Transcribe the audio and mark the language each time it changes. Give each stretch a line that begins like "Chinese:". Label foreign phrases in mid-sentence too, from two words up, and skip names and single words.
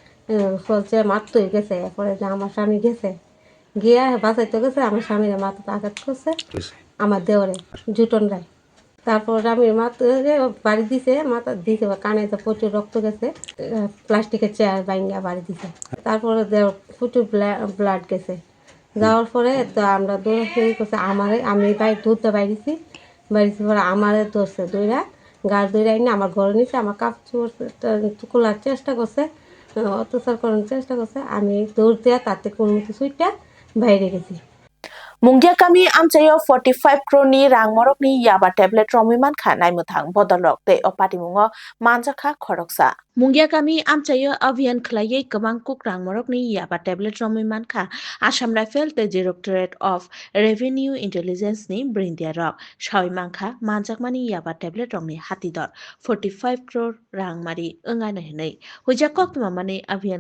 Bangla: চলছে মারতেই গেছে এরপরে যে আমার স্বামী গেছে গিয়া বাঁচাইতে গেছে আমার স্বামীর মাথাতে আঘাত করছে আমার দেওয়ারে জুটন রায় তারপর আমি মাথা বাড়ি দিছে মাথা দিছে কানে তো প্রচুর রক্ত গেছে প্লাস্টিকের চেয়ার ভাঙিয়া বাড়ি দিছে তারপরে প্রচুর ব্লাড গেছে যাওয়ার পরে তো আমরা দৌড়াদৌড়ি করছে আমি দুধটা বাইরেছি পরে আমারে ধরছে দৌড়া গাছ দৌড়াই না আমার ঘরে নিছে আমার কাপড় খোলার চেষ্টা করছে অত্যাচার করার চেষ্টা করছে আমি দৌড় দেওয়া তাতে কোনো মতো সুইটটা বাইরে গেছি
Kok Borok: Munggia kami amchayo 45 crore ni rang morok ni yaba tablet romiman kha naimutang bodolok te opati mungo manjaka khoroksa. Munggia kami amchayo avian khlaye kamang kuk rang morok ni yaba tablet romiman kha Assam Rifle te Directorate of Revenue Intelligence ni brindia rok shawi mangkha manjakmani yaba tablet rong ni hatidor 45 crore rang mari engai na hinai huja koktuma mani avian